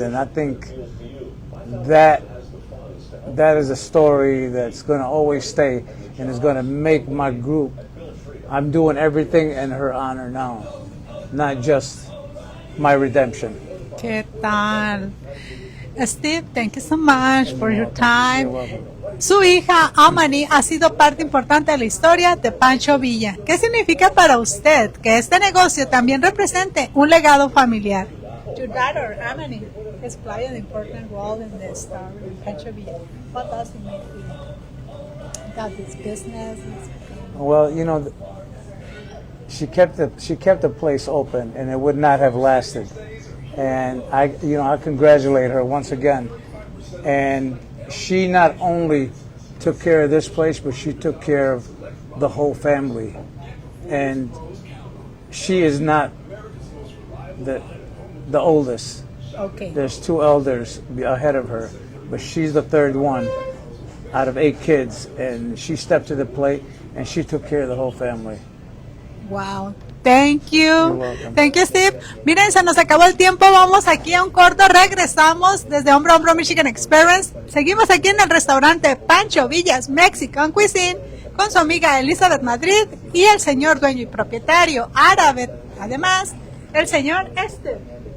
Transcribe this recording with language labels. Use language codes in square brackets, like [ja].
[en] And I think that is a story that's going to always stay, and is going to make my group I'm doing everything in her honor now, not just my redemption. [es] ¿Qué tal? [en] Steve, thank you so much for your time. You're welcome. [es] Su hija Amani ha sido parte importante de la historia de Pancho Villa. ¿Qué significa para usted que este negocio también represente un legado familiar? [en] Your daughter Amani has played an important role in the story of Pancho Villa. What does it mean to you? That this business is... Well, you know, she kept the place open, and it would not have lasted. And I congratulate her once again. And she not only took care of this place, but she took care of the whole family. And she is not the oldest. Okay. There's 2 elders ahead of her, but she's the 3rd one out of 8 kids, and she stepped to the plate and she took care of the whole family. Wow. Thank you. You're welcome. Thank you, Steve. [es] Miren, se nos acabó el tiempo. Vamos aquí a un corto. Regresamos desde Hombro Michigan Experience. Seguimos aquí en el restaurante Pancho Villa's Mexican Cuisine con su amiga Elizabeth Madrid y el señor dueño y propietario árabe. Además, el señor Steve.